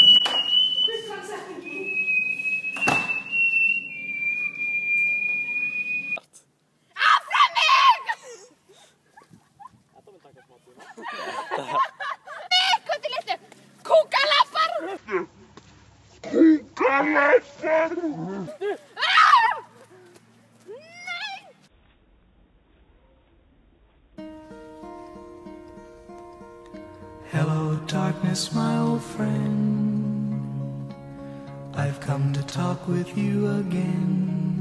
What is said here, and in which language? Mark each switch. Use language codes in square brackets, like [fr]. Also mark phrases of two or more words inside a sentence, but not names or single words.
[is] Áfram með ykkur! Þetta mun taka smá tíma. Ykkur til litlu! Kúkalappar! Kúkalappar! [en] Hello, darkness, my old friend. I've come to talk with you again.